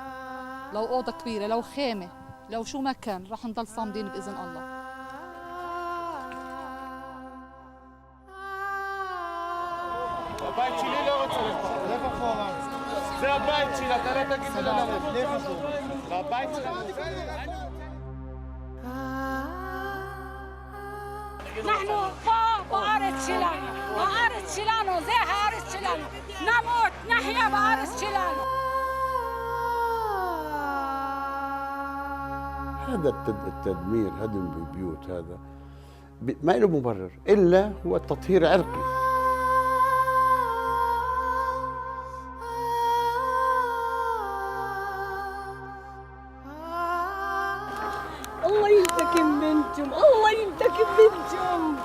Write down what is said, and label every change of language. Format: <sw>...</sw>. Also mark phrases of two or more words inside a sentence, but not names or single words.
<ar>لو اوضه كبيره لو خيمه لو شو ما كان راح نضل صامدين باذن الله.</ar> <he>הבית שלי לא רוצה לפחות, לך אחורה. זה הבית שלי, אתה לא תגיד לי ללכת, לך אחורה. זה הבית שלנו. نحن פה בארץ שלנו, הארץ שלנו, זה הארץ שלנו. נמות, נחיה בארץ שלנו.</he> <ar>هذا التدمير هدم البيوت هذا ما له مبرر إلا هو التطهير عرقي. الله ينتقم منكم الله ينتقم منكم.</ar>